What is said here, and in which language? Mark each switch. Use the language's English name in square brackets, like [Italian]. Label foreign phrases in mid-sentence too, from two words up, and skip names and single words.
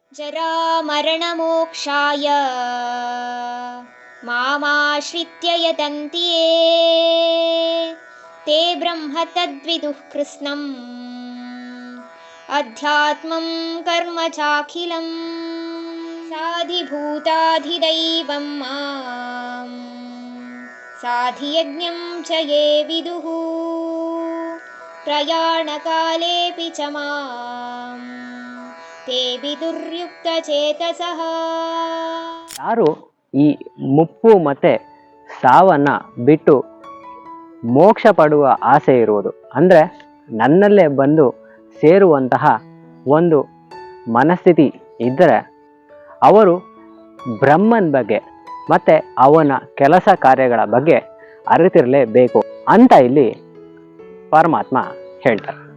[Sanskrit] ಜರಾಮರಣಮೋಕ್ಷಾಯ ಮಾಮಾಶ್ರಿತ್ಯ ಯತಂತಿ ಯೇ ತೇ ಬ್ರಹ್ಮ ತದ್ವಿದುಃ ಕೃತ್ಸ್ನಂ ಅಧ್ಯಾತ್ಮಂ ಕರ್ಮ ಚಾಖಿಲಂ ಸಾಧಿಭೂತಾಧಿದೈವಂ ಮಾಂ ಸಾಧಿಯಜ್ಞಂ ಚ ಯೇ ವಿದುಃ ಪ್ರಯಾಣಕಾಲೇಪಿ ಚ ಮಾಂ ತೇ ವಿದುರ್ಯುಕ್ತಚೇತಸಃ. [Kannada] ಯಾರು ಈ ಮುಪ್ಪು ಮತ್ತೆ ಸಾವನ್ನ ಬಿಟ್ಟು ಮೋಕ್ಷ ಪಡುವ ಆಸೆ ಇರುವುದು, ಅಂದರೆ ನನ್ನಲ್ಲೇ ಬಂದು ಸೇರುವಂತಹ ಒಂದು ಮನಸ್ಥಿತಿ ಇದ್ದರೆ ಅವರು ಬ್ರಹ್ಮನ ಬಗ್ಗೆ ಮತ್ತೆ ಅವನ ಕೆಲಸ ಕಾರ್ಯಗಳ ಬಗ್ಗೆ ಅರಿತಿರಲೇಬೇಕು ಅಂತ ಇಲ್ಲಿ ಪರಮಾತ್ಮ ಹೇಳ್ತಾರೆ.